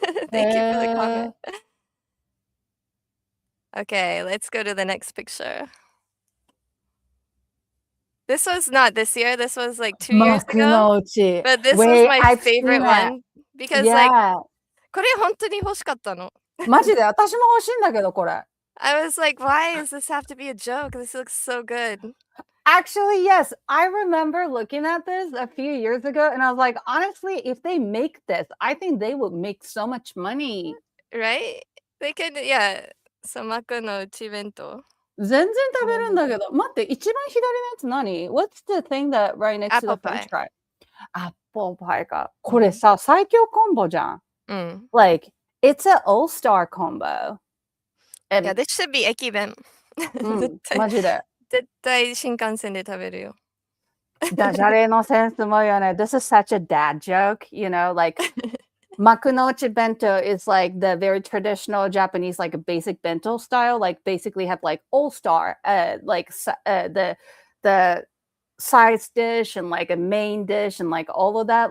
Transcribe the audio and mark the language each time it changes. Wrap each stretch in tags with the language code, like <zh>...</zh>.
<en>Thank you for the comment. Okay, let's go to the next picture. This was not this year. This was like 2 years ago. But this was my favorite one because like</en> <ja>これ本当に欲しかったの。マジで私も欲しいんだけどこれ。</ja> <en>I was like, why does this have to be a joke? This looks so good. Actually, yes. I remember looking at this a few years ago and I was like, honestly, if they make this, I think they would make so much money. Right? They could, yeah.</en> <ja>そまくの内弁当。全然食べるんだけど。待って、一番左のやつ何？</ja> <en>What's the thing that right next to the French fry?</en> <ja>Apple pie か。これさ、最強コンボじゃん。</ja> <en>Like, it's an all-star combo. Yeah, this should be 駅弁。</en> <ja>マジで。絶対新幹線で食べるよ。ダジャレのセンスもよね。</ja> <en>This is such a dad joke, like Makunouchi bento is like the very traditional Japanese, like a basic bento style, like basically have like all-star, the sides dish and like a main dish and like all of that.</en>